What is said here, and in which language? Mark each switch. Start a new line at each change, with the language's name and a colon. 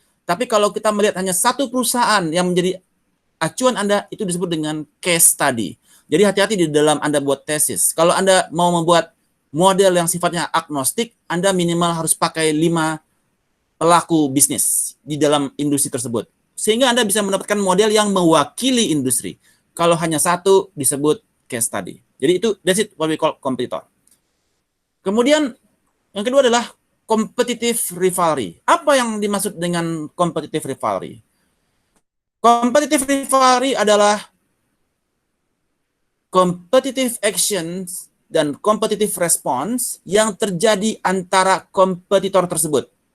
Indonesian: Tapi kalau kita melihat hanya satu perusahaan yang menjadi acuan Anda, itu disebut dengan case study. Jadi hati-hati di dalam Anda buat tesis. Kalau Anda mau membuat model yang sifatnya agnostik, Anda minimal harus pakai 5 pelaku bisnis di dalam industri tersebut. Sehingga Anda bisa mendapatkan model yang mewakili industri. Kalau hanya satu, disebut case study. Jadi itu,
English: that's it, what we call competitor.
Indonesian: Kemudian, yang kedua adalah competitive rivalry. Apa yang dimaksud dengan competitive rivalry? Competitive rivalry adalah competitive actions dan competitive response yang terjadi antara kompetitor tersebut.